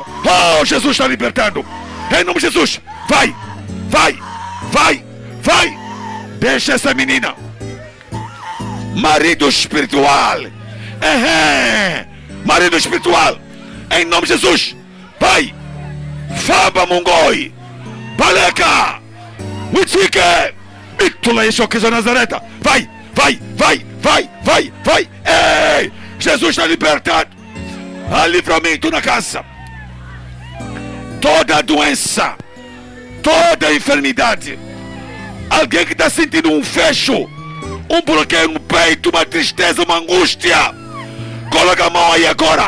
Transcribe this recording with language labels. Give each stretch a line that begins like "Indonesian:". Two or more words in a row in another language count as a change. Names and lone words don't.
Portuguese: Oh, Jesus está libertando. Em nome de Jesus. Vai. Deixa essa menina. Marido espiritual. Marido espiritual. Em nome de Jesus. Vai. Faba Mongoi. Baleca. Witike. Vitula Yesu Cristo de Nazaré. Vai. Ei, Jesus está libertando. Há livramento na casa. Toda doença, toda enfermidade. Alguém que está sentindo um fecho, um bloqueio no peito, uma tristeza, uma angústia, coloca a mão aí agora.